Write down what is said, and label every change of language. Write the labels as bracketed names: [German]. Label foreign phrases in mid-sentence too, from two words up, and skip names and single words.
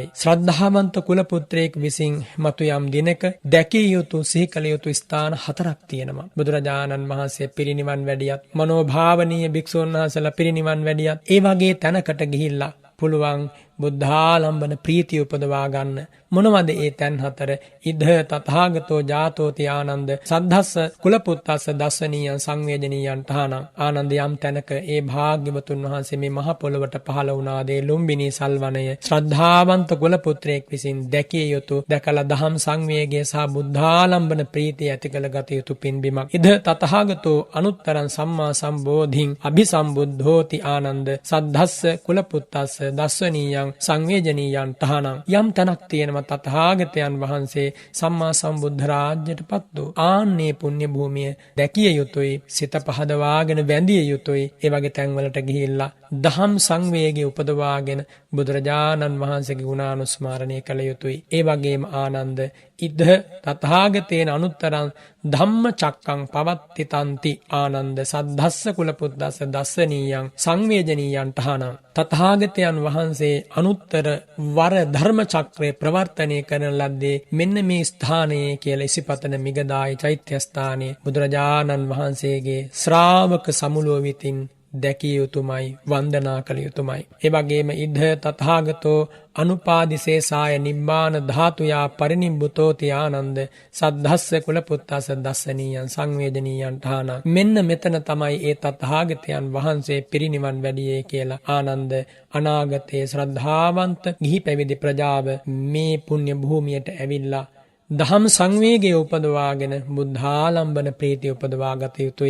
[Sinhala] ශ්‍රද්ධාවන්ත කුලපුත්‍රයෙක් විසින් මතු යම් දිනක දැකිය යුතු සිහි කළ යුතු ස්ථාන 4ක් තියෙනවා. බුදුරජාණන් වහන්සේ පිරිනිවන් වැඩියත් මනෝභාවනීය භික්ෂූන් වහන්සේලා පිරිනිවන් වැඩියත් ඒ වගේ තැනකට ගිහිල්ලා පුළුවන් බුද්ධාලම්බන ප්‍රීතිය උපදවා ගන්න. මොනවද ඒ තැන් 4? [Pali] ඉද තථාගතෝ ජාතෝති ආනන්ද සද්ධස්ස කුලපුත්තස්ස දස්සනීයං සංවේදනීයං ඨානං. [Sinhala] ආනන්ද යම් තැනක ඒ භාග්‍යවතුන් වහන්සේ මේ මහ පොළොවට පහළ වුණා දේ ලුම්බිනී සල්වනය ශ්‍රද්ධාවන්ත කුලපුත්‍රයෙක් විසින් දැකිය යුතු, දැකලා දහම් සංවේගය සහ බුද්ධාලම්බන ප්‍රීතිය ඇති කළ ගත යුතු පින්බිමක්. [Pali] ඉද තථාගතෝ අනුත්තරං සම්මා සම්බෝධිං අභිසම්බුද්ධෝති ආනන්ද සද්ධස්ස කුලපුත්තස්ස දස්සනීයං සංවේජනීයං ඨානං. [Sinhala] යම් තැනක් තියෙනවා තථාගතයන් වහන්සේ සම්මා සම්බුද්ධ රාජ්‍යයටපත් වූ ආන්නේ පුණ්‍ය භූමිය දැකිය යුතුයි, සිත පහදවාගෙන වැඳිය යුතුයි. ඒ වගේ තැන්වලට ගිහිල්ලා දහම් සංවේගය උපදවාගෙන බුදුරජාණන් වහන්සේගේ ගුණානුස්මරණය කළ යුතුයි. ඒ වගේම [Pali] ආනන්ද ඉද තථාගතේන අනුත්තරං ධම්මචක්කං පවත්තිතන්ති ආනන්ද සද්ධස්ස කුලපුද්දස්ස දස්සනීයං සංවේදනීයං තහනම්. [Sinhala] තථාගතයන් වහන්සේ අනුත්තර වර ධර්ම චක්‍රය ප්‍රවර්තනය කරන ලද්දේ මෙන්න මේ ස්ථානයේ කියලා ඉසිපතන මිගදායි චෛත්‍ය ස්ථානයේ බුදුරජාණන් වහන්සේගේ ශ්‍රාවක සමුළුව විතින් දැකිය යුතුමයි, වන්දනා කළ යුතුමයි. ඒ වගේම [Pali] ඉද තථාගතෝ අනුපාදිසේසාය නිබ්බාන ධාතුයා පරිනිබ්බුතෝති ආනන්ද සද්ධස්ස කුලපුත්තස දස්සනීයං සංවේදනීයං ඨාන. [Sinhala] මෙන්න මෙතන තමයි ඒ තථාගතයන් වහන්සේ පිරිනිවන් වැඩියේ කියලා ආනන්ද අනාගතයේ ශ්‍රද්ධාවන්ත ගිහි පැවිදි ප්‍රජාව මේ පුණ්‍ය භූමියට ඇවිල්ලා දහම් සංවේගය උපදවාගෙන බුද්ධාලම්බන ප්‍රීතිය උපදවා ගත යුතුයි.